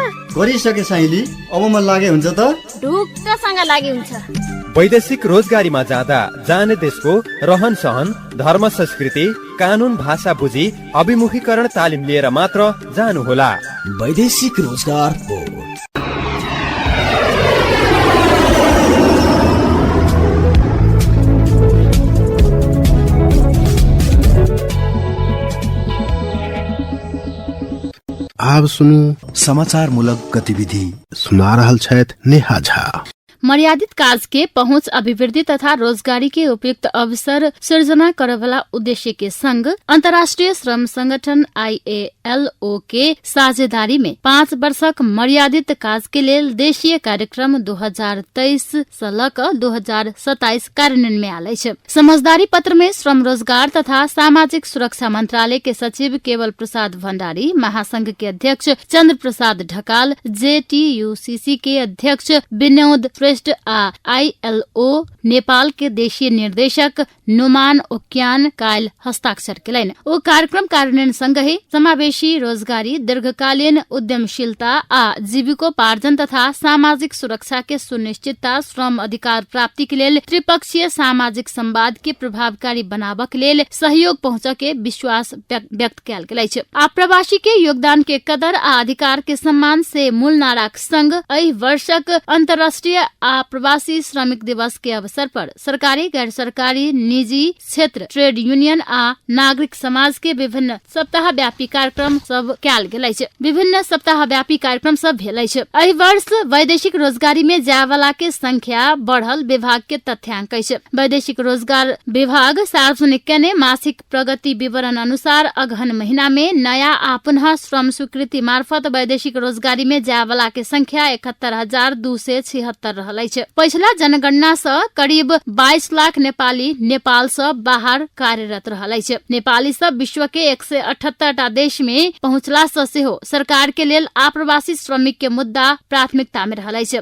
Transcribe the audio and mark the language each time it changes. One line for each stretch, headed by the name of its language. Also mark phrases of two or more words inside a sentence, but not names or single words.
Nepali: गरिसके साइली, अब म लागे हुन्छ त? ढुक्कसँग लागे हुन्छ। वैदेशिक रोजगारीमा जाँदा जाने देशको रहन सहन धर्म संस्कृति कानुन भाषा बुझी अभिमुखीकरण तालिम लिएर मात्र जानुहोला। वैदेशिक रोजगार बोर्ड।
Maithili: आब सुनू समाचार मूलक गतिविधि। सुना रहल छथि नेहा झा। मर्यादित काज के पहुंच अभिवृद्धि तथा रोजगारी के उपयुक्त अवसर सृजना करे वाला उद्देश्य के संग अंतर्राष्ट्रीय श्रम संगठन ILO के साझेदारी में 5 वर्षक मर्यादित काज के लेल देशीय कार्यक्रम 2023 से लक 2027 कार्यान्वयन में आलै छै। समझदारी पत्र में श्रम रोजगार तथा सामाजिक सुरक्षा मंत्रालय के सचिव केवल प्रसाद भण्डारी, महासंघ के अध्यक्ष चंद्र प्रसाद ढकाल, JTUCC के अध्यक्ष विनोद आ ILO नेपाल के देशीय निर्देशक नुमान ओक्यान काल हस्ताक्षर केलैन। ओ कार्यक्रम कार्यान्वयन संगहि समावेशी रोजगारी, दीर्घकालीन उद्यमशीलता आ जीविकोपार्जन तथा सामाजिक सुरक्षा के सुनिश्चितता, श्रम अधिकार प्राप्ति के लेल त्रिपक्षीय सामाजिक संवाद के प्रभावकारी बनाबऽ के लेल सहयोग पहुंच के विश्वास व्यक्त कयल गेल अछि। आप्रवासी के योगदान के कदर आ अधिकार के सम्मान से मूल नाराक संग एहि वर्षक अंतर्राष्ट्रीय प्रवासी श्रमिक दिवस के अवसर पर सरकारी, गैर सरकारी, निजी क्षेत्र, ट्रेड यूनियन आ नागरिक समाज के विभिन्न सप्ताह व्यापी कार्यक्रम सब कयल गेल अछि। विभिन्न सप्ताह व्यापी कार्यक्रम सब भेल अछि। एहि वर्ष वैदेशिक रोजगारी में जाय वाला के संख्या बढ़ल विभाग के तथ्यांक अछि। वैदेशिक रोजगार विभाग सार्वजनिक केने मासिक प्रगति विवरण अनुसार अगहन महीना में नया आ पुनः श्रम स्वीकृति मार्फत वैदेशिक रोजगारी में जाय वाला के संख्या 71,276 रहल अछि। पिछला जनगणना से करीब 22 लाख नेपाली नेपाल से बाहर कार्यरत रहल अछि। नेपाली सब विश्व के 178 देश में पहुंचला से सेहो सरकार के लेल आप्रवासी श्रमिक के मुद्दा प्राथमिकता में रहल अछि।